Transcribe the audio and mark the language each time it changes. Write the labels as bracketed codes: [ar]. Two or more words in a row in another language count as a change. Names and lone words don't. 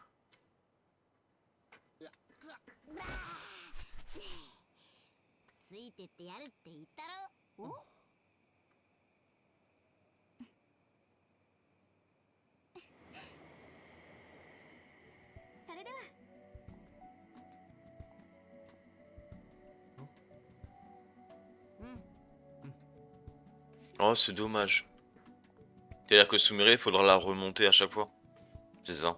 [ja] ついてってやるって言ったろ。お？それでは。 [fr] Oh, c'est dommage. C'est-à-dire que Sumire, il faudra la remonter à chaque fois. C'est ça.